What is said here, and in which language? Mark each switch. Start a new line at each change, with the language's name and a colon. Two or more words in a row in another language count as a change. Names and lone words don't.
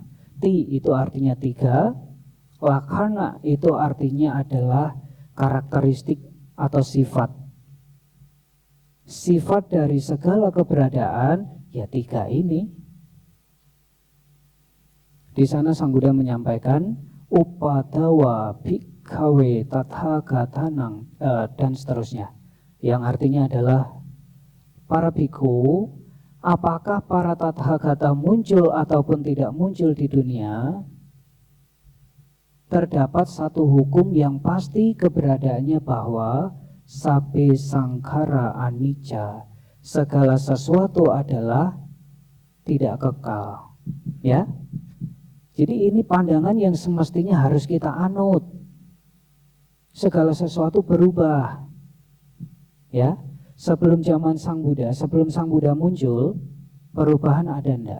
Indonesian: Ti itu artinya tiga, lakhana itu artinya adalah karakteristik atau sifat. Sifat dari segala keberadaan ya tiga ini. Di sana Sang Buddha menyampaikan
Pali: upadawa bhikkhave tathagatanang
Indonesian: dan seterusnya, yang artinya adalah para bhikkhu, apakah para tathagata muncul ataupun tidak muncul di dunia, terdapat satu hukum yang pasti keberadaannya bahwa
Pali: sabbe sangkhara anicca,
Indonesian: segala sesuatu adalah tidak kekal. Ya. Jadi ini pandangan yang semestinya harus kita anut. Segala sesuatu berubah. Ya. Sebelum zaman Sang Buddha, sebelum Sang Buddha muncul, perubahan ada enggak?